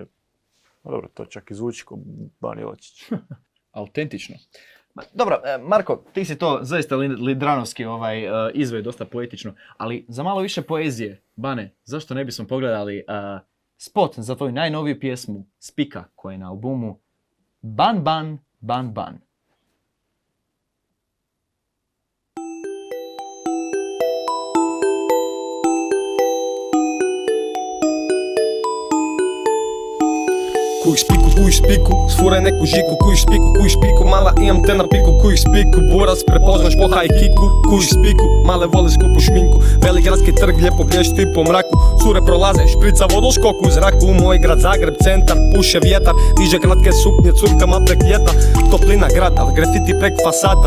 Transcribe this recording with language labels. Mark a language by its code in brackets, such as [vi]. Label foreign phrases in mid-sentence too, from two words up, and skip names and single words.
[hr] Dobro, to čak i zvuči kao Ban Jelačić. Autentično. Dobro, Marko, ti si to zaista lidranovski izveo, dosta poetično, ali za malo više poezije, Bane, zašto ne bismo pogledali spot za tvoju najnoviju pjesmu Spika, koja je na albumu Ban, ban, ban, ban. Kujiš spiku, sfuraj neku žiku. Kujiš spiku, mala imam te na piku. Kujiš spiku, buras prepoznaš po [en] high kicku. [hr] Kujiš spiku, male vole skupu šminku. Veligradski trg lijepo blješti po mraku. Cure prolaze, šprica vodoskok u zraku. Moj grad Zagreb, centar, puše vjetar. Diže kratke suknje, curkama prek ljeta. Toplina grada, grafiti prek fasada.